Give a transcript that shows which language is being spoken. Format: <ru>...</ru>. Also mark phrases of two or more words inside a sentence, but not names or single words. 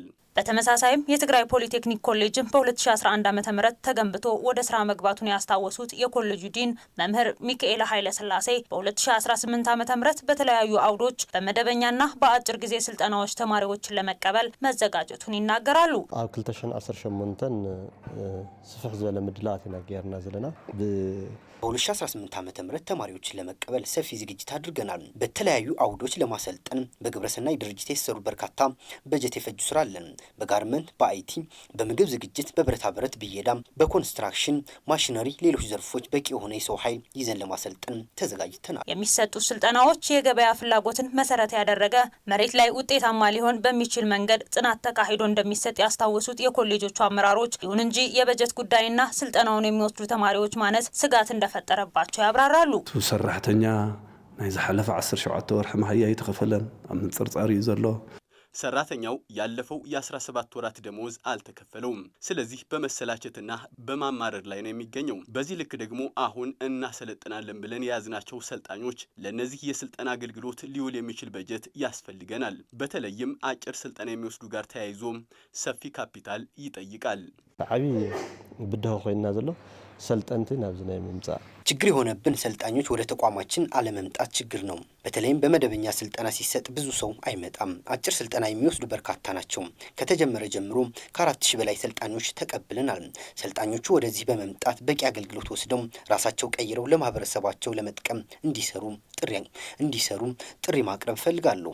<am>በተመሳሳይም የትግራይ ፖሊቴክኒክ ኮሌጅን በ2011 ዓመተ ምህረት ተገንብቶ ወደ ስራ መግባቱን ያስታወሱት የኮሌጁ ዲን መምህር ሚካኤል ኃይለ ሥላሴ በ2018 ዓመተ ምህረት በተለያዩ አውዶች በመደበኛና በአጭር ጊዜ ስልጠናዎች ተማሪዎችን ለመቀበል መዘጋጀቱን ይናገራሉ።</am> <ti>ኣብ 2018 ስፍሕ ዝበለ ምድላዋት ኢና ጌርና ዘለና</ti> <am>በ2018 ዓመተ ምህረት ተማሪዎችን ለመቀበል ሰፊ ዝግጅት አድርገናል። በተለያዩ አውዶች ለማሰልጠን በግብረሰናይ ድርጅት የተሰሩ በርካታ በጀት የፈጁ ስራ አለን። በጋርመንት፣ በአይቲ፣ በምግብ ዝግጅት፣ በብረታ ብረት ብየዳ፣ በኮንስትራክሽን ማሽነሪ፣ ሌሎች ዘርፎች በቂ የሆነ የሰው ኃይል ይዘን ለማሰልጠን ተዘጋጅተናል። የሚሰጡ ስልጠናዎች የገበያ ፍላጎትን መሰረት ያደረገ መሬት ላይ ውጤታማ ሊሆን በሚችል መንገድ ጥናት ተካሂዶ እንደሚሰጥ ያስታወሱት የኮሌጆቹ አመራሮች፣ ይሁን እንጂ የበጀት ጉዳይና ስልጠናውን የሚወስዱ ተማሪዎች ማነስ ስጋት እንደፈጠረባቸው ያብራራሉ።</am> <ti>ሰራሕተኛ ናይ ዝሓለፈ 17 ወርሕ ማህያ ይተከፈለን ኣብ ምንጽርጻር እዩ ዘሎ</ti> <am>ሰራተኛው ያለፈው የ17 ወራት ደሞዝ አልተከፈለውም። ስለዚህ በመሰላቸትና በማማረር ላይ ነው የሚገኘው። በዚህ ልክ ደግሞ አሁን እናሰለጥናለን ብለን የያዝናቸው ሰልጣኞች ለነዚህ የስልጠና አገልግሎት ሊውል የሚችል በጀት ያስፈልገናል። በተለይም አጭር ስልጠና የሚወስዱ ጋር ተያይዞ ሰፊ ካፒታል ይጠይቃል።</am> <ti>ዓቢ ብድሆ ኮይና ዘሎ ሰልጠንቲ ናብዝና የምምጻ</ti> <am>ችግር የሆነብን ሰልጣኞች ወደ ተቋማችን አለመምጣት ችግር ነው። በተለይም በመደበኛ ስልጠና ሲሰጥ ብዙ ሰው አይመጣም። አጭር ስልጠና የሚወስዱ በርካታ ናቸው። ከተጀመረ ጀምሮ ከ4000 በላይ ሰልጣኞች ተቀብለናል። ሰልጣኞቹ ወደዚህ በመምጣት በቂ አገልግሎት ወስደው ራሳቸው ቀይረው ለማህበረሰባቸው ለመጥቀም እንዲሰሩ ጥሪ ማቅረብ ፈልጋለሁ።</am>